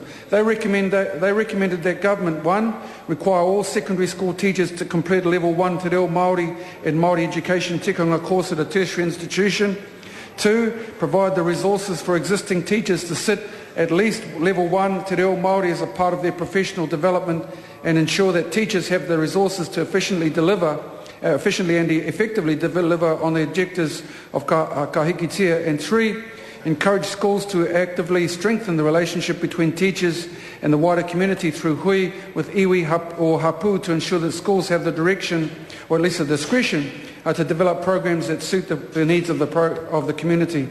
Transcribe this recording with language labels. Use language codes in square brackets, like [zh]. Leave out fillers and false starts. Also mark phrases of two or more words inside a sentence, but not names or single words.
[en] They recommended that government, 1, require all secondary school teachers to complete Level 1 Te Reo Māori and Māori Education Tikanga course at a tertiary institution. 2, provide the resources for existing teachers to sit at least Level 1 Te Reo Māori as a part of their professional development and ensure that teachers have the resources to efficiently and effectively deliver on the objectives of ka hikitia. And 3, encourage schools to actively strengthen the relationship between teachers and the wider community through hui with iwi or hapu to ensure that schools have the direction, or at least the discretion, to develop programs that suit the needs of the community.